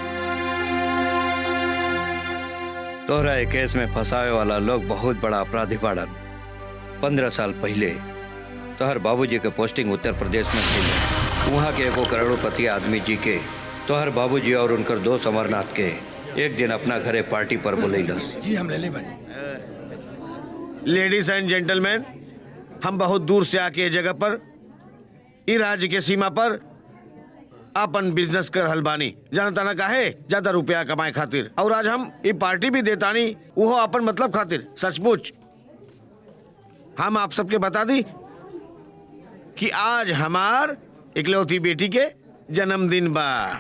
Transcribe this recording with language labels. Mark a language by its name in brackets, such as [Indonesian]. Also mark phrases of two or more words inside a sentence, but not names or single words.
[Bhojpuri] तोहरा एक केस में फंसावे वाला लोग बहुत बड़ा अपराधी बाड़न। 15 साल पहले तोहर बाबूजी के पोस्टिंग उत्तर प्रदेश में थी। वहाँ के एगो करोड़पति आदमी जी के तो हर बाबूजी और उनकर दोस्त अमरनाथ के एक दिन अपना घरे पार्टी पर बुलैलस। जी हम ले ले बने। [English] ladies and gentleman, [Bhojpuri] हम बहुत दूर से आके ये जगह पर ई राज्य के सीमा पर अपन बिजनेस कर हलबानी जानता ना काहे ज्यादा रुपया कमाए खातिर, और आज हम ये पार्टी भी देतानी वो अपन मतलब खातिर। सचमुच हम आप सबके बता दी कि आज हमार इकलौती बेटी के जन्मदिन बा।